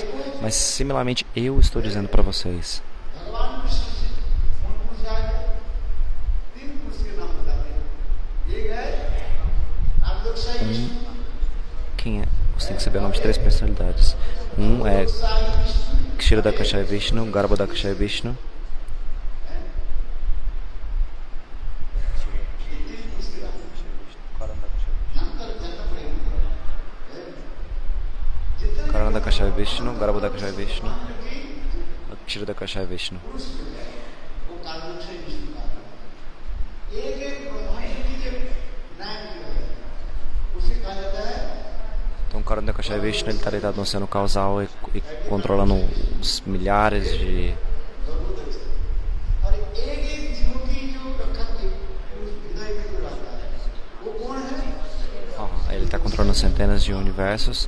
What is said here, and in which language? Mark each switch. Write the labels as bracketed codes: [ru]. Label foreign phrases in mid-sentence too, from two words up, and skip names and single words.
[pt] Mas similarmente eu estou dizendo para vocês. Quem é? Você tem que saber o nome de 3 personalidades. Um é Kshirodakashaya Vishnu, Garbhodakashaya Vishnu. Karanadakashaya Vishnu, Garbhodakashaya Vishnu, Kshirodakashaya Vishnu. Então, o Karanadakashaya Vishnu está deitado no oceano causal e controlando os milhares de... ele está controlando centenas de universos.